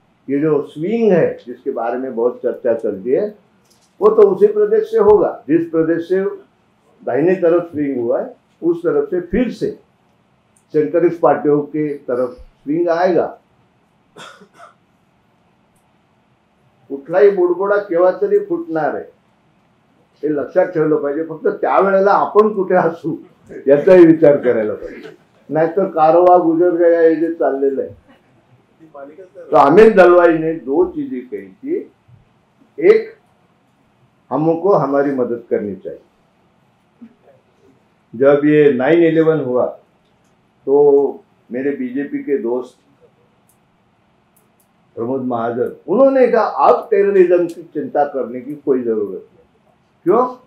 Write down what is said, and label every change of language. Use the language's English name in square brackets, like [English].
[Hindi] ये जो स्विंग है जिसके बारे में बहुत चर्चा चलती है, वो तो उसी प्रदेश से होगा। जिस प्रदेश से दाहिने तरफ स्विंग हुआ है, उस तरफ से फिर से सेंट्रलिस्ट पार्टियों के तरफ स्विंग आएगा। [Marathi] कुठलाही बुडबुडा केव्हा तरी फुटणार आहे, हे लक्षात ठेवलं पाहिजे। फक्त त्यावेळेला आपण कुठे असू याचाही विचार करायला पाहिजे, नाहीतर [Hindi] कारवा गुजर गया [Marathi] हे जे चाललेलं आहे। [Hindi] तो हामिद दलवाई ने 2 चीजें कही थी। एक, हमको हमारी मदद करनी चाहिए। जब ये 9/11 हुआ तो मेरे बीजेपी के दोस्त प्रमोद महाजन, उन्होंने कहा अब टेररिज्म की चिंता करने की कोई जरूरत नहीं। क्यों?